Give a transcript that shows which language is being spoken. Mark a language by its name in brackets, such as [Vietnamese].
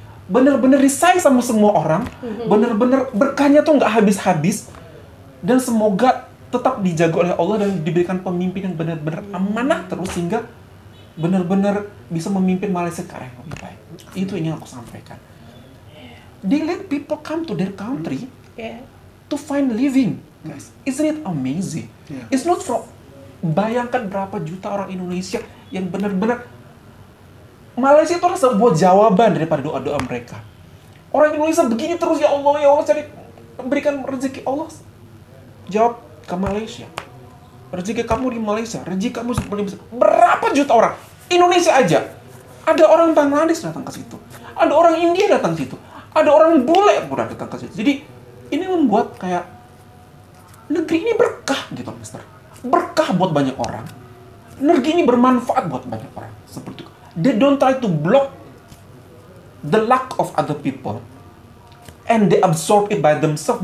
[Indonesian] Benar-benar disayang sama semua orang. Benar-benar berkahnya tuh nggak habis-habis. Dan semoga tetap dijaga oleh Allah dan diberikan pemimpin yang benar-benar amanah terus sehingga benar-benar bisa memimpin Malaysia ke arah yang lebih baik. Itu yang aku sampaikan. [English] They let people come to their country to find living. Guys, isn't it amazing? It's not from [Indonesian] bayangkan berapa juta orang Indonesia yang benar-benar Malaysia itu adalah sebuah jawaban daripada doa-doa mereka. Orang Indonesia begini terus, ya Allah cari berikan rezeki. Allah jawab ke Malaysia. Rezeki kamu di Malaysia, rezeki kamu seperti berapa juta orang Indonesia aja. Ada orang Bangladesh datang ke situ, ada orang India datang ke situ, ada orang bule pun datang ke situ. Jadi ini membuat kayak negeri ini berkah gitu, Mister. Berkah buat banyak orang. Negeri ini bermanfaat buat banyak orang. Seperti itu. [English] They don't try to block the luck of other people and they absorb it by themselves.